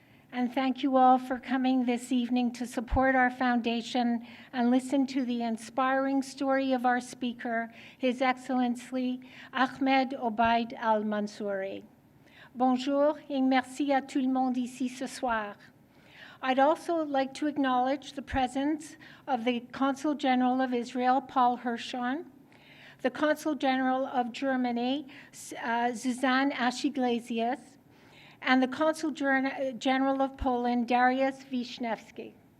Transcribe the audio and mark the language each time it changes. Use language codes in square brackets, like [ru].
[en] And thank you all for coming this evening to support our foundation and listen to the inspiring story of our speaker, His Excellency Ahmed Obaid Al-Mansouri. [fr] Bonjour et merci à tout le monde ici ce soir. [en] I'd also like to acknowledge the presence of the Consul General of Israel, Paul Hirschhorn, the Consul General of Germany, Zuzanne Ash-Iglesias, and the Consul General of Poland, Dariusz Wisniewski.